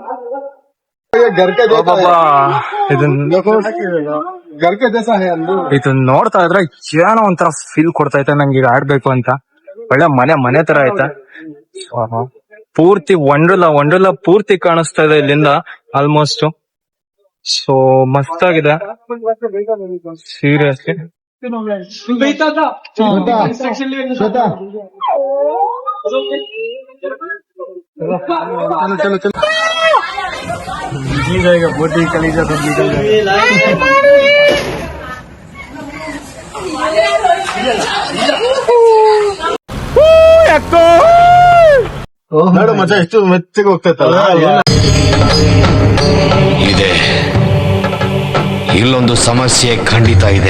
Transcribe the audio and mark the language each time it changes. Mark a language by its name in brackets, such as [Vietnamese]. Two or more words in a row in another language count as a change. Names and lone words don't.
[Kannada] ಇದನ್ನ ನೋಡ್ತಾ ಇದ್ರೆ ಏನೋ ಒಂಥರ ಫೀಲ್ ಕೊಡ್ತೈತೆ ನಂಗೆ, ಈಗ ಆಡ್ಬೇಕು ಅಂತ. ಒಳ್ಳೆ ಮನೆ ತರ ಐತೆ. ಪೂರ್ತಿ ವಂಡರ್ಲಾ ಪೂರ್ತಿ ಕಾಣಿಸ್ತಾ ಇದೆ ಇಲ್ಲಿಂದ ಆಲ್ಮೋಸ್ಟ್. ಸೊ ಮಸ್ತ್ ಆಗಿದೆ ಸೀರಿಯಸ್ಲಿ. [Hindi] चलो चलो जी जाएगा बोटी कलीजा सब निकल [Kannada] ನೋಡು ಮಜಾ ಎಷ್ಟು ಮೆಚ್ಚಗೆ ಹೋಗ್ತೈತಲ್ಲ ಇದೆ ಇಲ್ಲೊಂದು ಸಮಸ್ಯೆ ಖಂಡಿತ ಇದೆ.